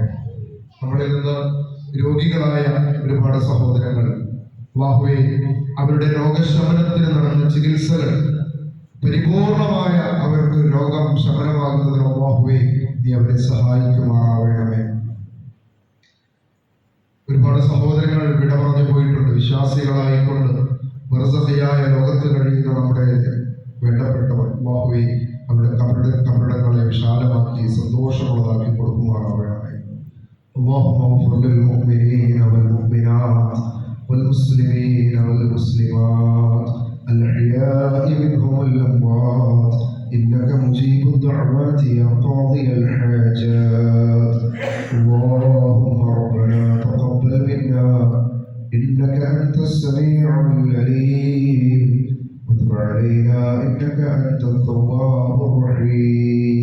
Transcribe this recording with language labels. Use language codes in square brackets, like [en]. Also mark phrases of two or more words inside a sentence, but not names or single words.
[ml] നമ്മളിൽ നിന്ന് രോഗികളായ ഒരുപാട് സഹോദരങ്ങൾ അല്ലാഹുവേ, അവരുടെ രോഗശമനത്തിന് നടന്ന ചികിത്സകൾ പരിപൂർണമായ അവർക്ക് രോഗം ശമനമാകുന്നതിന് അല്ലാഹുവേ നീ അവരെ സഹായിക്കുമാറാവണമേ. ഒരുപാട് സഹോദരങ്ങൾ വിട പറഞ്ഞു പോയിട്ടുണ്ട്. വിശ്വാസികളായിക്കൊണ്ട് ബർസഖിയായ ലോകത്ത് കഴിയുന്ന നമ്മുടെ വേണ്ടപ്പെട്ടവർ അല്ലാഹുവേ അവരുടെ കബറിടങ്ങളെ വിശാലമാക്കി സന്തോഷമുള്ളതാക്കി കൊടുക്കുമാറാവണമേ. [ar] اللهم اغفر للمؤمنين والمؤمنات والمسلمين والمسلمات الأحياء منهم والأموات إنك مجيب الدعوات يا قاضي الحاجات. اللهم ربنا تقبل منا إنك أنت السميع العليم وتب علينا إنك أنت التواب الرحيم.